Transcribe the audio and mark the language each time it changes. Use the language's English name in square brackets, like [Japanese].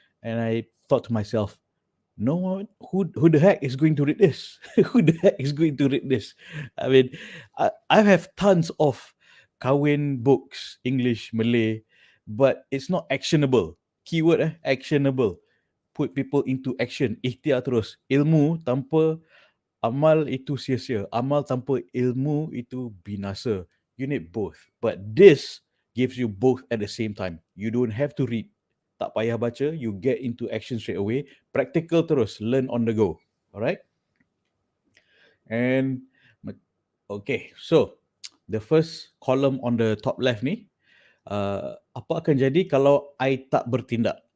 [English] And I thought to myself, no one, who the heck is going to read this? Who the heck is going to read this? I mean, I have tons of kahwin books, English, Malay, but it's not actionable. Keyword actionable. Put people into action. [Malay] Ikhtiar terus. Ilmu tanpa amal itu sia-sia. Amal tanpa ilmu itu binasa. [English] You need both. But this gives you both at the same time. You don't have to read. [Malay] Tak payah baca. [English] You get into action straight away. Practical terus. Learn on the go. Alright? And okay, so the first column on the top left ni, [Malay] apa akan jadi kalau I tak bertindak?